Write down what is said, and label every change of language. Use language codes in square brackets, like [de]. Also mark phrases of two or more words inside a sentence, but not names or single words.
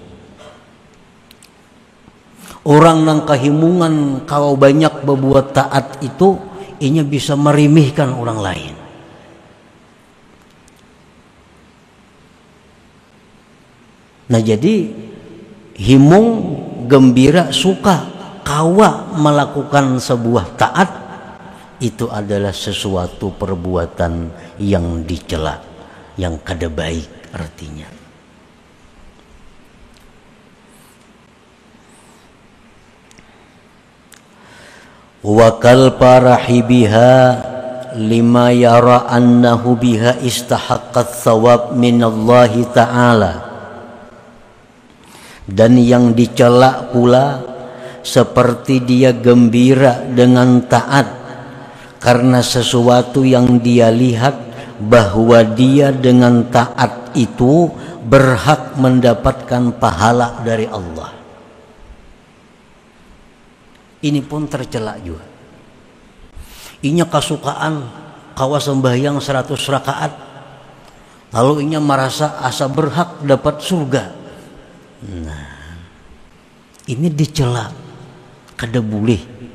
[bjn] Orang nang kahimungan kawa banyak berbuat taat itu inya bisa merimihkan orang lain. Nah jadi himung, gembira, [id] suka kawa melakukan sebuah taat itu adalah sesuatu perbuatan yang dicela, yang kada baik artinya. [ar] وكالفرح بها لما يرى أنه بها استحقت ثواب من الله تعالى. [id] Dan yang dicela pula seperti dia gembira dengan taat karena sesuatu yang dia lihat bahwa dia dengan taat itu berhak mendapatkan pahala dari Allah. Ini pun tercela juga. [bjn] Inya kasukaan kawa sembahyang 100 rakaat, lalu inya merasa asa berhak dapat surga. [id] Nah, ini dicela, kada boleh.